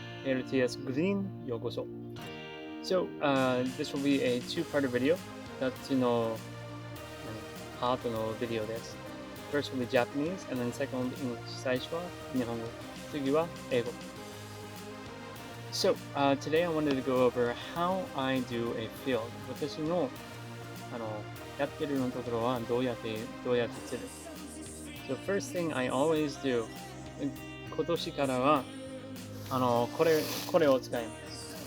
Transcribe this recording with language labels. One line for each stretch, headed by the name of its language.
Japanese: ALTS Green ようこそ。
English: So, this will be a two-part video.
Japanese: 2つのパートのビデオです。
English: First will be Japanese and then second will be English.
Japanese: 最初は日本語。次は英語。
English: So, today I wanted to go over how I do a field.
Japanese: 私のやってるのところはどうやってする。
English: So, first thing I always do,
Japanese: 今年からはこれを使います。